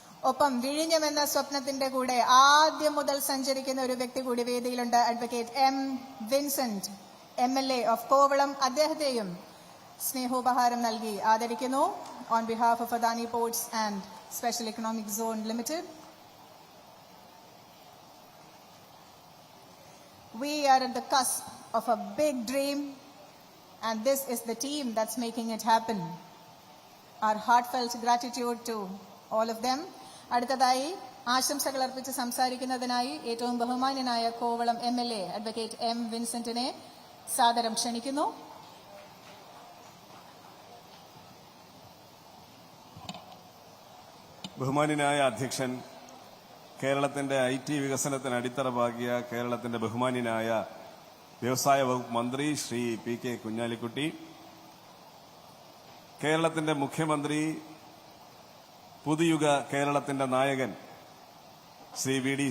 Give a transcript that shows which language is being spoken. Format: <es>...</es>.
<ml>ഒപ്പം വിഴിഞ്ഞം എന്ന സ്വപ്നത്തിന്റെ കൂടെ ആദ്യം മുതൽ സഞ്ചരിക്കുന്ന ഒരു വ്യക്തി കൂടി വേദിയിലുണ്ട്. Advocate M Vincent MLA of Kovalam. അദ്ദേഹത്തെയും സ്നേഹോപഹാരം നൽകി ആദരിക്കുന്നു.</ml> <en>On behalf of Adani Ports and Special Economic Zone Limited. We are at the cusp of a big dream, and this is the team that's making it happen. Our heartfelt gratitude to all of them.</en> <ml>അടുത്തതായി ആശംസകൾ അർപ്പിച്ച് സംസാരിക്കുന്നതിനായി ഏറ്റവും ബഹുമാന്യനായ Kovalam MLA advocate M വിൻസെന്റിനെ സാദരം ക്ഷണിക്കുന്നു. ബഹുമാന്യനായ അധ്യക്ഷൻ, കേരളത്തിന്റെ IT വികസനത്തിന് അടിത്തറ പാകിയ കേരളത്തിന്റെ ബഹുമാന്യനായ വ്യവസായ വകുപ്പ് മന്ത്രി ശ്രീ പി കെ കുഞ്ഞാലിക്കുട്ടി, കേരളത്തിന്റെ മുഖ്യമന്ത്രി, പുതുയുഗ കേരളത്തിന്റെ നായകൻ ശ്രീ V.D.</ml>